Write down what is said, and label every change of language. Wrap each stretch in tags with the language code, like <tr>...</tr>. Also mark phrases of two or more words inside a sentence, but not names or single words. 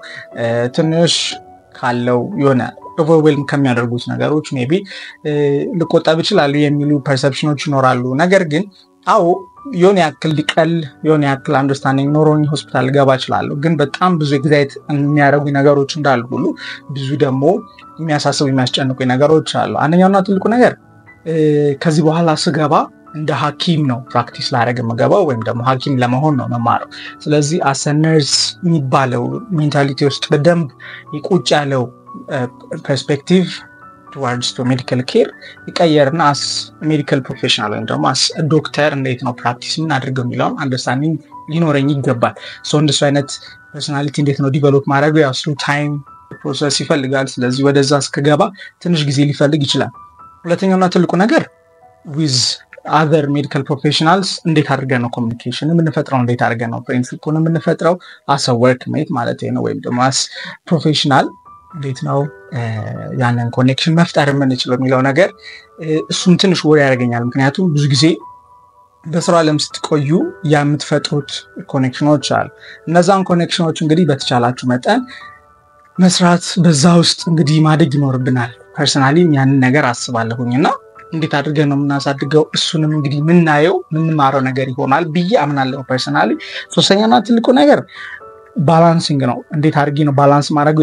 <am>ትንሽ ካለው የሆነ ኦቨርዌልም ከሚያደርጉት ነገሮች ሜቢ ልቆጣብ ይችላል የሚሉ ፐርሰፕሽኖች ይኖራሉ ነገር ግን አዎ የሆነ ያክል ሊቀል የሆነ ያክል አንደርስታንዲንግ ኖሮኝ ሆስፒታል ገባ ይችላል ግን በጣም ብዙ ኤግዛይት የሚያደርጉ ነገሮች እንዳሉ ሁሉ ብዙ ደግሞ የሚያሳስቡ የሚያስጨንቁ ነገሮች አሉ አንደኛውና ትልቁ ነገር ከዚህ በኋላ ስገባ እንደ ሐኪም ነው ፕራክቲስ ላደርግ መገባው ወይም ደግሞ ሐኪም ለመሆን ነው መማረው ስለዚህ አሰነርስ የሚባለው ሜንታሊቲ ውስጥ በደንብ ይቆጭ ያለው ፐርስፔክቲቭ</am> <en>towards to medical care</en> <am>ይቀየርና</am> <en>as medical professional</en> <am>ወይም ደግሞ</am> <en>as doctor</en> <am>እንዴት ነው ፕራክቲስ ምን አድርገው የሚለው አንደርስታንዲንግ ሊኖረኝ ይገባል ሶ እንደሱ አይነት ፐርሰናሊቲ እንዴት ነው ዲቨሎፕ ማድረግ ያው ስሩ</am> <en>time process</en> <am>ይፈልጋል ስለዚህ ወደዛ እስከገባ ትንሽ ጊዜ ሊፈልግ ይችላል ሁለተኛውና ትልቁ ነገር</am> <en>with other medical professionals</en> <am>እንዴት አድርገን ነው ኮሙኒኬሽን የምንፈጥረው እንዴት አድርገን ነው ፍሬንድሺፕን የምንፈጥረው</am> <en>as a workmate</en> <am>ማለት ነው ወይም ደግሞ</am> <en>as professional</en> <am>እንዴት ነው ያንን ኮኔክሽን መፍጠር የምንችለው የሚለው ነገር እሱም ትንሽ ወሬ ያደርገኛል ምክንያቱም ብዙ ጊዜ በስራ ዓለም ስትቆዩ የምትፈጥሩት ኮኔክሽኖች አሉ እነዛን ኮኔክሽኖች እንግዲህ በተቻላችሁ መጠን መስራት በዛ ውስጥ እንግዲህ ማደግ ይኖርብናል ፐርሰናሊ ያንን ነገር አስባለሁኝና እንዴት አድርገን ነው የምናሳድገው እሱንም እንግዲህ ምናየው ምንማረው ነገር ይሆናል ብዬ አምናለሁ ፐርሰናሊ ሶስተኛና ትልቁ ነገር ባላንሲንግ ነው እንዴት አድርጌ ነው ባላንስ ማድረግ</am>